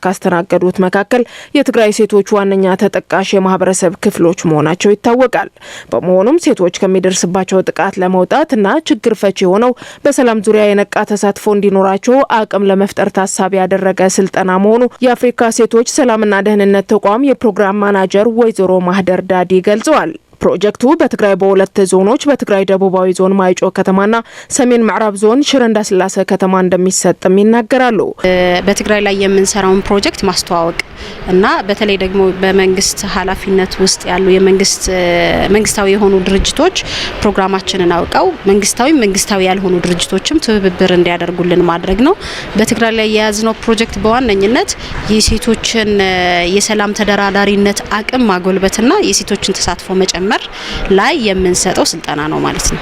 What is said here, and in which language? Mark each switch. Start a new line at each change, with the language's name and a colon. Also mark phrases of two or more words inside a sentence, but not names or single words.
Amharic: ካስተናገዱት መካከል የትግራይ ሴቶች ዋነኛ ተጠቃሽ የማህበረሰብ ክፍሎች መሆናቸው ይታወቃል። በመሆኑም ሴቶች ከሚደርስባቸው ጥቃት ለመውጣትና ችግር ፈቺ ሆነው በሰላም ዙሪያ የነቃ ተሳትፎ እንዲኖራቸው አቅም ለመፍጠር ታሳቢ ያደረገ ስልጠና መሆኑ የአፍሪካ ሴቶች ሰላምና ደህንነት ተቋም የፕሮግራም ማናጀር ወይዘሮ ማህደር ዳዲ ገልጸዋል። ፕሮጀክቱ በትግራይ በ2 ዞኖች በትግራይ ደቡባዊ ዞን ማይጮ ከተማና ሰሜን ምዕራብ ዞን ሽረ እንዳስላሴ ከተማ እንደሚሰጥም ይናገራሉ። በትግራይ ላይ የምንሰራውን ፕሮጀክት ማስተዋወቅ እና በተለይ ደግሞ በመንግስት ኃላፊነት ውስጥ ያሉ መንግስታዊ የሆኑ ድርጅቶች ፕሮግራማችንን አውቀው መንግስታዊ ያልሆኑ ድርጅቶችም ትብብር እንዲያደርጉልን ማድረግ ነው። በትግራይ ላይ የያዝነው ፕሮጀክት በዋነኝነት የሴቶችን የሰላም ተደራዳሪነት አቅም ማጎልበትና የሴቶችን ተሳትፎ መጨመር ላይ የምንሰጠው ስልጠና ነው ማለት ነው።